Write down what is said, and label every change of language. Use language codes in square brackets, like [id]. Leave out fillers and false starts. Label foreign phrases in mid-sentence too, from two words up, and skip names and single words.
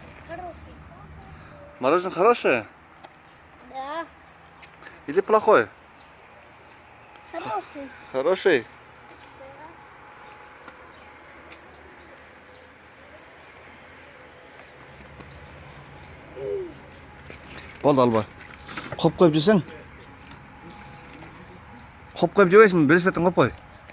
[ru] Хороший. Мороженое хорошее Да. или плохое? Хороший. Хороший. [kk] Болды алба. Қоп қойып жесең. Қоп қойып жебейсің, велосипедтен қоп қой.